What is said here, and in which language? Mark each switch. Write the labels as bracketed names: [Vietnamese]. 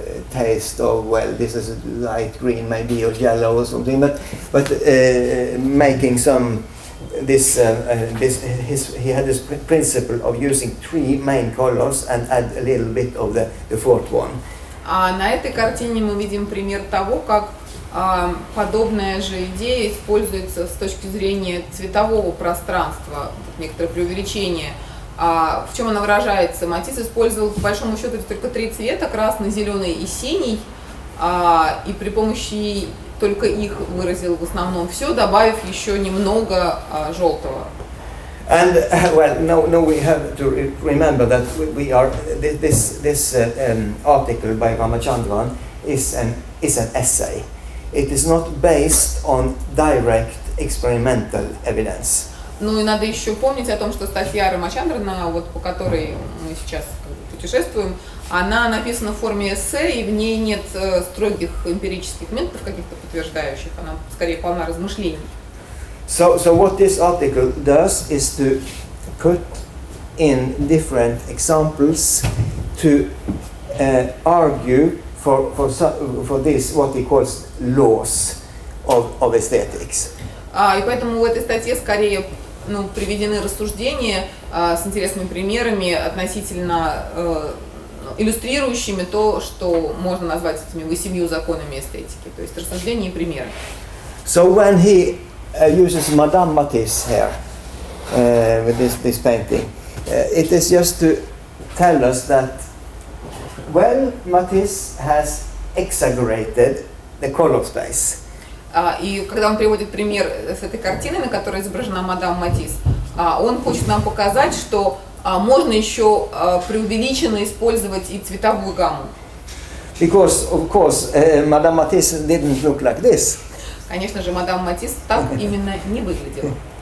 [English] taste of, well, this is light green maybe or yellow or something, but making some he had this principle of using three main colors and add a little bit of the fourth one. [Russian] На этой картине мы видим пример того, как подобная же идея используется с точки зрения цветового пространства, некоторое преувеличение. В чем она выражается? Матисс использовал по большому счету только три цвета, красный, зеленый и синий, и при помощи только их выразил в основном все, добавив еще немного желтого. [English] And well, no, we have to remember that we are this article by Ramachandran is an essay. It is not based on direct experimental evidence. [Russian] Ну и надо еще помнить о том, что статья Рамачандрана, вот по которой мы сейчас путешествуем, она написана в форме эссе, и в ней нет строгих эмпирических методов каких-то подтверждающих, она скорее полна размышлений. [English] So what this article does is to put in different examples to argue for this what he calls laws of aesthetics. [Russian] И поэтому в этой статье скорее приведены рассуждения с интересными примерами относительно иллюстрирующими то, что можно назвать этими 8 законами эстетики, то есть рассуждения и примеры. [English] So when he uses Madame Matisse here with this painting, it is just to tell us that, well, Matisse has exaggerated the color space. [Russian] И когда он приводит пример с этой картиной, на которой изображена мадам Матисс, он хочет нам показать, что можно еще преувеличенно использовать и цветовую гамму. [English] Because, of course, Madame Matisse didn't look like this. [Russian] Конечно же, мадам Матисс так именно не выглядела.